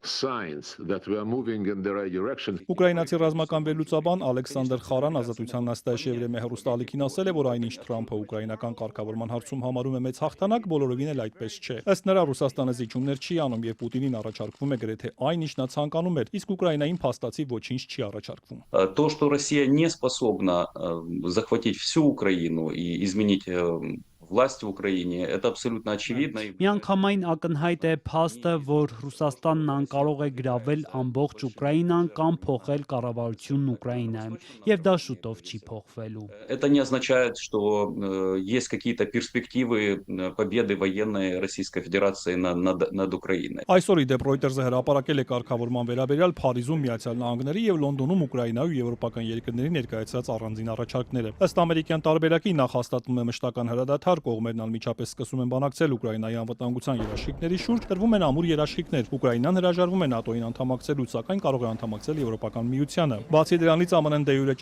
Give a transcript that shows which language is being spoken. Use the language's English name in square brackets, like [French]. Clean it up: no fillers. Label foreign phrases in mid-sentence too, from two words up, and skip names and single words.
[Armenian] Ուկրաինացի ռազմական վերլուծաբան Ալեքսանդր Խարան Ազատության նստաշեվրեմե հեռուստաալիքին ասել է, որ այնինչ Թրամփը ուկրաինական կարգավորման հարցում համարում է մեծ հաղթանակ, բոլորովին էլ այդպես չէ։ Ըստ նրա Ռուսաստանը զիջումներ չի անում եւ Պուտինին առաջարկվում է գրեթե այն, ինչ նա ցանկանում էր, իսկ Ուկրաինային փաստացի ոչինչ չի առաջարկվում։ [Russian] То, что Россия не способна захватить всю Украину и изменить власть в Украине, это абсолютно очевидно. [Armenian] Միանգամայն ակնհայտ է փաստը, որ Ռուսաստանն անկարող է գրավել ամբողջ Ուկրաինան կամ փոխել կառավարությունն Ուկրաինայում, եւ դա շուտով չի փոխվելու։ [Russian] Это не означает, что есть какие-то перспективы победы военной Российской Федерации над Украиной. [Armenian] Այսօր իդեպ Reuters-ը հրապարակել է կարգավորման վերաբերյալ Փարիզում Միացյալ Նահանգների եւ Լոնդոնում Ուկրաինայի ու եվրոպական երկրների ներկայացրած առանձին առաջարկները։ Ըստ ամերիկյան տարբերակի նախ հաստատվում է մշտական հրադադար, կողմերն անմիջապես սկսում են բանակցել Ուկրաինայի անվտանգության երաշխիքների շուրջ, տրվում են ամուր երաշխիքներ։ Ուկրաինան հրաժարվում է ՆԱՏՕ-ին անդամակցելու, սակայն կարող է անդամակցել Եվրոպական միությանը։ Բացի դրանից ԱՄՆ-ն դե յուրե